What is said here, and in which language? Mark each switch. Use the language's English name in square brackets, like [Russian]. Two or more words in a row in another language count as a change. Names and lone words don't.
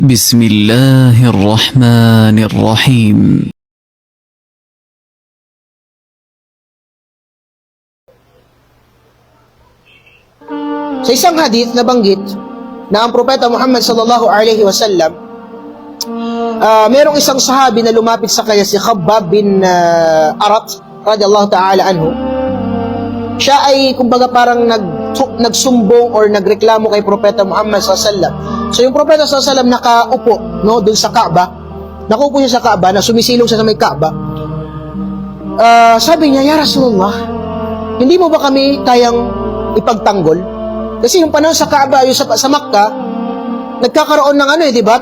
[Arabic] بسم الله الرحمن الرحيم. [Filipino] Sa isang hadith nabanggit na ang Propeta Muhammad [Arabic] صلى الله عليه وسلم, [Filipino] merong isang sahabi na lumapit sa kanya, si Khabbab bin Arat [Arabic] رضي الله تعالى عنه. [Filipino] Siya ay kumbaga parang nagsumbong or nagreklamo kay Propeta Muhammad [Arabic] صلى الله عليه وسلم. [Filipino] So yung Propeta [Arabic] صلى الله عليه وسلم [Filipino] nakaupo doon sa Kaaba. Nakaupo siya sa Kaaba, na sumisilong siya sa may Kaaba. Sabi niya, [Arabic] "يا رسول الله, [Filipino] hindi mo ba kami kayang ipagtanggol?" Kasi yung panahon sa Kaaba, yung sa Makkah, nagkakaroon ng di ba?